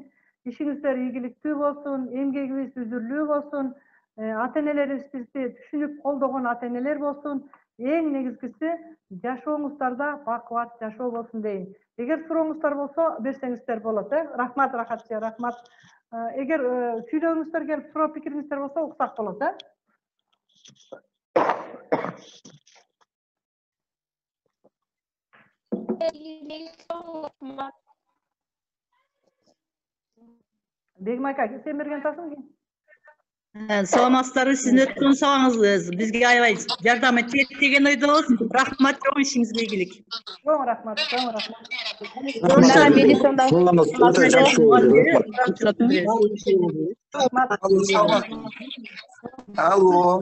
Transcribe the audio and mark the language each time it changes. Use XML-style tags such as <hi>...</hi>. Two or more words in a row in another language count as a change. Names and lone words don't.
<ky>İşinizler ийгиликтүү болсун, эмгегибиз үзүрлүү болсун, ата-энелерибиз бизди түшүнүп колдогон ата-энелер болсун. Эң негизгиси жашооңуздарда бакубат жашоо болсун дейин. Эгер сурооңуздар болсо, берсеңиздер болот. Рахмат, Рахатчы, рахмат. Эгер сүйлөгүңүздөр келип, суроо пикириңиздер болсо, уксак болот. Begim ayka, sen bergen tasың ki? Саламатсыздарбы, сиздин өткөн сабагыңыз бизге аябай жардам этти деген ойдобуз. Рахмат, чоң ишиңизге ийгилик. Чоң рахмат, чоң рахмат. Алло.</ky>